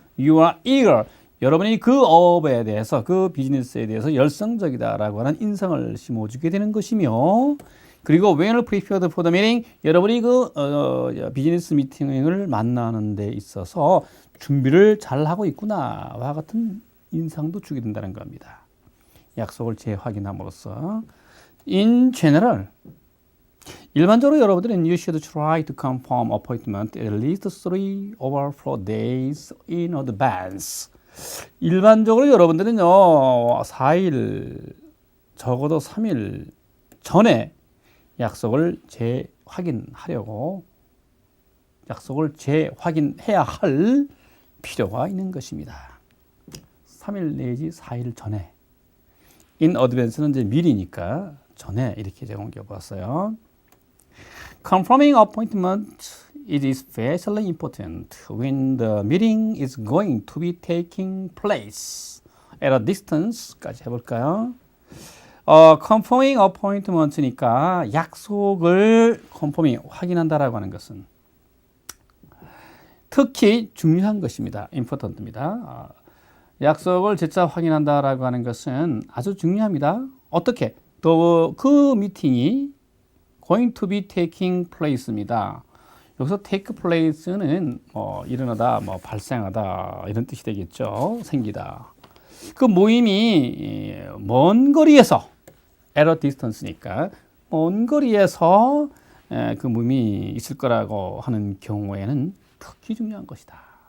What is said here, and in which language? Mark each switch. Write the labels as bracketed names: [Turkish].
[English] You are eager, [Korean] 여러분이 그 업에 대해서, 그 비즈니스에 대해서 열성적이다라고 하는 인상을 심어주게 되는 것이며, 그리고 [English] when prepared for the meeting, [Korean] 여러분이 그 비즈니스 미팅을 만나는 데 있어서 준비를 잘 하고 있구나와 같은 인상도 주게 된다는 겁니다. 약속을 재확인함으로써. [English] In general, [Korean] 일반적으로 여러분들은 [English] you should try to confirm appointment at least 3 or 4 days in advance. [Korean] 일반적으로 여러분들은요, 4일, 적어도 3일 전에 약속을 재확인하려고 약속을 재확인해야 할 필요가 있는 것입니다. 3일 내지 4일 전에. in advance는 이제 미리니까 전에 이렇게 제공해 보았어요. [English] Confirming appointment is especially important when the meeting is going to be taking place at a distance까지 [Korean] 해볼까요? confirming appointment니까 약속을 confirming 확인한다라고 하는 것은 특히 중요한 것입니다. important입니다. 약속을 재차 확인한다라고 하는 것은 아주 중요합니다. 어떻게? 또 그 미팅이 [English] going to be taking place [Korean] 입니다. 여기서 take place는 일어나다, 발생하다 이런 뜻이 되겠죠. 생기다. 그 모임이 먼 거리에서 at a distance니까 먼 거리에서 그 모임이 있을 거라고 하는 경우에는 특히 중요한 것이다.